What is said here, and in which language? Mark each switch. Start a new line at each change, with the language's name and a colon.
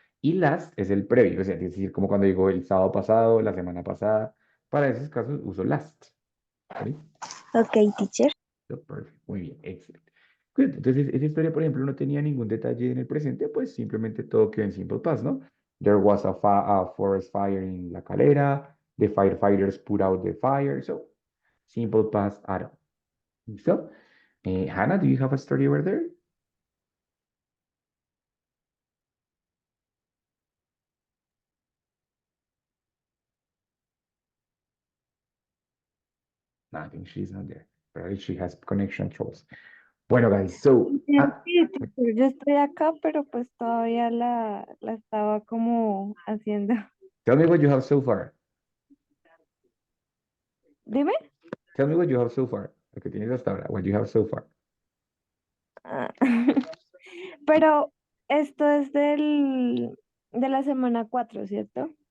Spanish: Y last es el previo, o sea, es decir, como cuando digo el sábado pasado, la semana pasada. Para esos casos uso last. ¿Vale?
English: okay, teacher. So, perfect.
Spanish: Muy bien, excelente.
English: Good.
Spanish: Entonces, esa historia, por ejemplo, no tenía ningún detalle en el presente, pues simplemente todo quedó en simple past, ¿no?
English: There was a forest fire in La Calera. The firefighters put out the fire. So, simple past at all. ¿Listo? Hannah, do you have a story over there? No, I think she's not there. Probably she has connection troubles. Bueno, guys, so,
Spanish: Sí, teacher, yo estoy acá, pero pues todavía la estaba como haciendo.
English: tell me what you have so far.
Spanish: Dime.
English: Tell me what you have so far.
Spanish: Lo que tienes hasta ahora.
English: What you have so far.
Spanish: Ah, Pero esto es de la semana 4, ¿cierto?